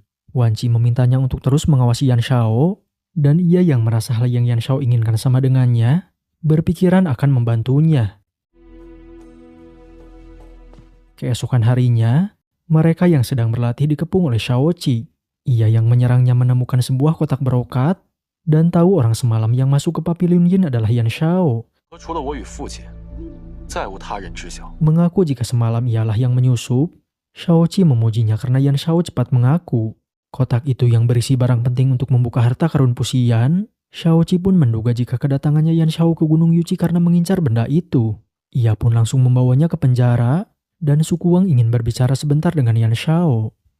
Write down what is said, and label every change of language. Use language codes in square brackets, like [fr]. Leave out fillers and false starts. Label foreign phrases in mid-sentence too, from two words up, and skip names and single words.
[id] Wanci memintanya untuk terus mengawasi Yan Shao, dan ia yang merasa hal yang Yan Shao inginkan sama dengannya, berpikiran akan membantunya. Keesokan harinya, mereka yang sedang berlatih dikepung oleh Shaoqi. Ia yang menyerangnya menemukan sebuah kotak berokat, dan tahu orang semalam yang masuk ke Pavilion Yin adalah Yan Shao. [zh] 除了我与父亲，再无他人知晓。 [id] Mengaku jika semalam ialah yang menyusup, Shaoqi memujinya karena Yan Shao cepat mengaku. Kotak itu yang berisi barang penting untuk membuka harta karun pusian. Shaoqi pun menduga jika kedatangannya Yan Shao ke Gunung Yuci karena mengincar benda itu. Ia pun langsung membawanya ke penjara, dan suku Wang ingin berbicara sebentar dengan Yan Shao.